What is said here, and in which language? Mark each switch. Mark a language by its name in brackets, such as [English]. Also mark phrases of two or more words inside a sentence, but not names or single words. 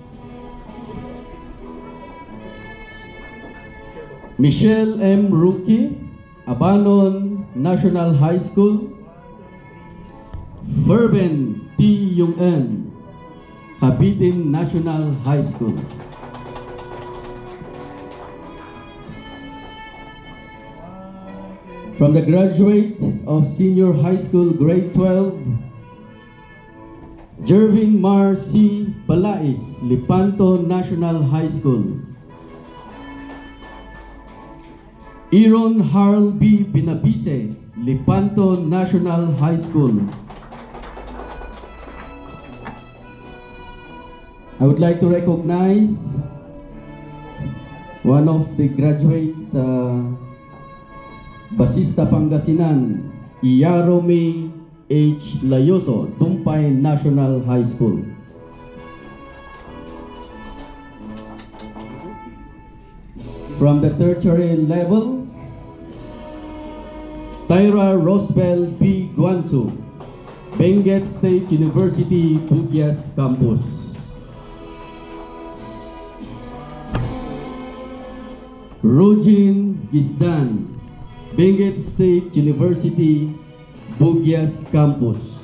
[English] Michelle M. Ruki, Abanon National High School. Ferben T. Yung-en, Kabitin National High School. From the graduate of senior high school grade 12, Jervin Mar C. Balais, Lipanto National High School. Aaron Harl B. Binabise, Lipanto National High School. I would like to recognize one of the graduates sa Basista Pangasinan, Iyarome H. Layoso, Tumpay National High School. From the tertiary level, Tyra Rosbel P. Guansu, Benguet State University, Bugyas Campus. Rujin Gisdan, Benguet State University, Bugyas Campus.